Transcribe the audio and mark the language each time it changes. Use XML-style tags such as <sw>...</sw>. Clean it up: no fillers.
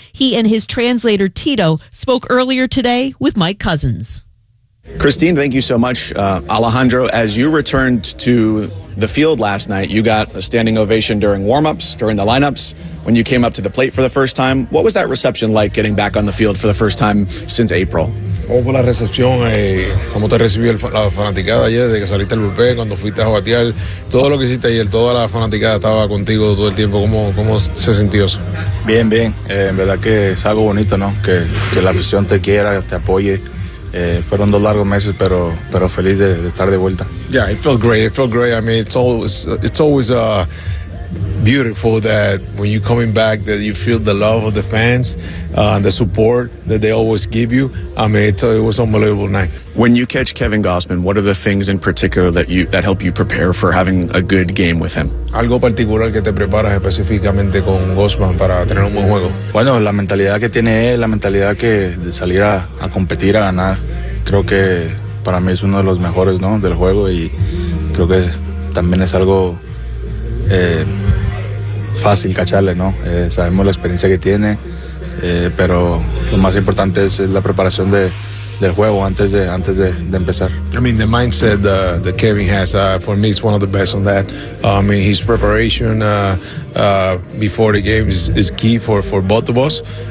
<en>He and his translator Tito spoke earlier today with Mike Cousins. Christine, thank you so much. Alejandro, as you returned to the field last night, you got a standing ovation during warmups, during the lineups, when you came up to the plate for the first time. What was that reception like getting back on the field for the first time since April?</en> <es>¿Cómo la recepción? ¿Cómo te recibió la fanaticada ayer desde que saliste del bullpen cuando fuiste a batear? Todo lo que hiciste ayer, toda la fanaticada estaba contigo todo el tiempo. ¿Cómo se sintió eso? Bien, bien. En verdad que es algo bonito, ¿no? Que la afición te quiera, te apoye. Fueron dos largos meses, pero feliz de estar de vuelta.</es> <en>Yeah, it felt great. I mean, it's always beautiful that when you're coming back that you feel the love of the fans and the support that they always give you. I mean, it was an unbelievable night. When you catch Kevin Gausman, what are the things in particular that help you prepare for having a good game with him?</en> <es>Algo particular que te preparas específicamente con Gausman para tener un buen juego. Bueno, la mentalidad que tiene él, la mentalidad que de salir a competir, a ganar, creo que para mí es uno de los mejores, ¿no?, del juego, y creo que también es algo fácil cacharle, ¿no? Sabemos la experiencia que tiene, pero lo más importante es la preparación del juego antes de empezar.</es> <en>I mean, the mindset that Kevin has, for me, is one of the best on that. I mean, his preparation before the game is key for both of us.</en>